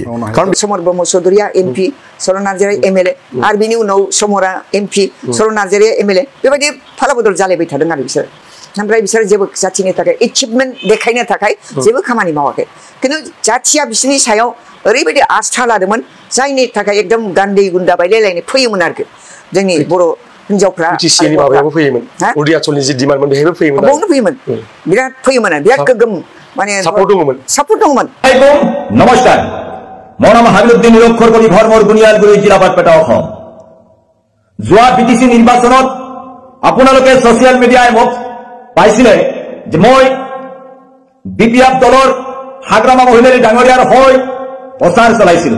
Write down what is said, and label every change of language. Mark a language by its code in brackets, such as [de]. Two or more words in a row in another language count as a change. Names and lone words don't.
[brx] कारण समर ब्रह्म चौधुरिया एमपि सरन नार्जारी एमएलए आरो बिनि उनाव समरा एमपि सरन नार्जारी एमएलए बेबायदि फाला बदल जालायबाय थादों आरो बिसोर ओमफ्राय बिसोर जेबो जाथिनि थाखाय एचिभमेन्ट देखायनो थाखाय जेबो खामानि मावाखै किन्तु जाथिया बिसोरनि सायाव ओरैबायदि आस्था लादोंमोन जायनि थाखाय एकदम गान्दै गुन्दा बायलायलायनाय फैयोमोन आरोखि जोंनि बर' हिन्जावफ्रा बिटिसिनि माबायावबो फैयोमन अरुणाचलनि जि डिमान्डमोन बेहायबो फैयोमन बावनो फैयोमन बिराद फैयोमन बिराद गोगोम माने सापर्ट दङमोन। [as] नमस्कार মোৰ নাম হাবিলুদ্দিন নিৰক্ষৰকৰী ঘৰ মোৰ বুনিয়াদগুৰি জিলা বাৰপেটা অসম। যোৱা বিটিসি নিৰ্বাচনত আপোনালোকে সোশ্যাল মিডিয়ায় মোক পাইছিলে যে মই বিপিএফ দলৰ হাগ্ৰামা মহিলাৰী ডাঙৰীয়াৰ হৈ প্ৰচাৰ চলাইছিলো।